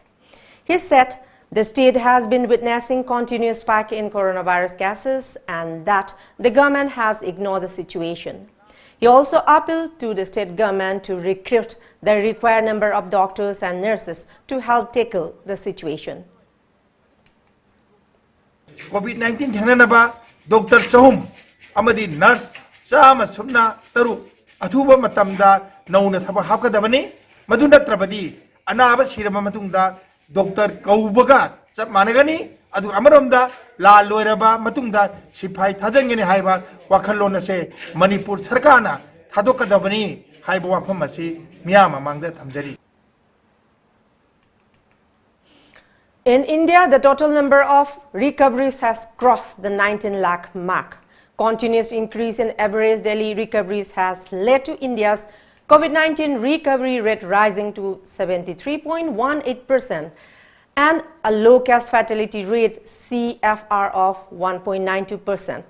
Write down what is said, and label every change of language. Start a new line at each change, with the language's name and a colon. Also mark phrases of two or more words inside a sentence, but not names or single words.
English: He said the state has been witnessing continuous spike in coronavirus cases and that the government has ignored the situation. He also appealed to the state government to recruit the required number of doctors and nurses to help tackle the situation.
Manipuri: COVID-19 thangnaba Dr. Chahum amadi nurse chama sumna taru athuba matamda nauna thaba hapkadabani madu natrabadi anaba sirama matungda Dr. Kaubaga chap managani adu amaromda la loiraba matungda sipai thajangeni haiba wakhalona se Manipur sarkarna thadokadabani haiba wafam asi miyama mangda thamjari.
English: In India, the total number of recoveries has crossed the 19 lakh mark. Continuous increase in average daily recoveries has led to India's COVID-19 recovery rate rising to 73.18% and a low case fatality rate CFR of 1.92%.